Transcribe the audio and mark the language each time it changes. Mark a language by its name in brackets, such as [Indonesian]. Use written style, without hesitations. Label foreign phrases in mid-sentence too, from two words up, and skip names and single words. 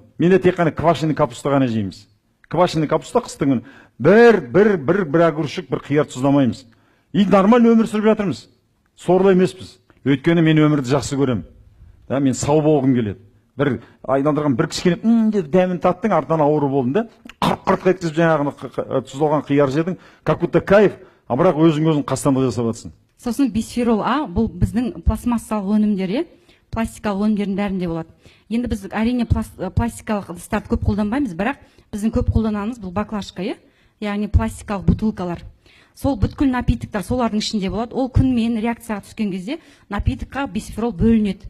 [Kazakh] Менде тек қана [Russian] квашеный капуста [Kazakh] ғана жейміз. [Russian] Квашеный капуста [Kazakh] қыстың күні бір огурчик, бір қияр тұздамаймыз. [Russian] И нормально [Kazakh] өмір сүріп жатырмыз. Сорлы емеспіз. Өйткені мен өмірді жақсы көремін. Да, мен сау болғым келеді. Бір айналдырған бір кішкене деп дәмін таттың, артынан ауру болдың да, қырт қайткізіп жаңағыны тұздалған қияр жедің, [Russian] как будто кайф, а [Kazakh] бірақ өзің қастандық жасап жатсың. Сосын бисферол А, бұл біздің пластмассалық өнімдер, пластикалық өнімдердің бәрінде болады. Енді біз әрине пластикалық ыдыстарды көп қолданбаймыз, бірақ біздің көп қолданамыз бұл баклажка, яғни пластикалық бутылкалар. Сол бүткіл напитоктар солардың ішінде болады. Ол күнмен реакцияға түскен кезде напитокқа бисферол бөлінеді.